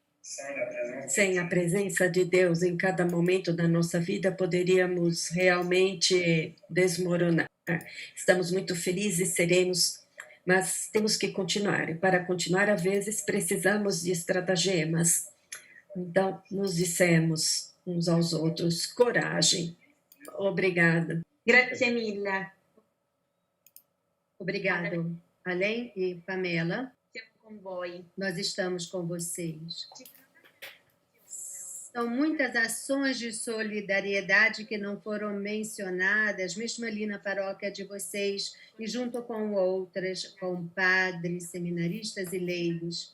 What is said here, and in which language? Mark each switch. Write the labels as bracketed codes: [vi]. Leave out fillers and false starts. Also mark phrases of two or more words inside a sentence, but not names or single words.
[pt] Sem a presença de Deus em cada momento da nossa vida, poderíamos realmente desmoronar. Estamos muito felizes, serenos, mas temos que continuar. E para continuar, às vezes, precisamos de estratagemas. Então, nos dissemos uns aos outros, coragem. Obrigada. [it] Grazie mille. [pt] Obrigado, Além e Pamela. [it] Siamo con voi. [pt] Nós estamos com vocês. São muitas ações de solidariedade que não foram mencionadas, mesmo ali na paróquia de vocês, e junto com outras, com padres, seminaristas e leigos.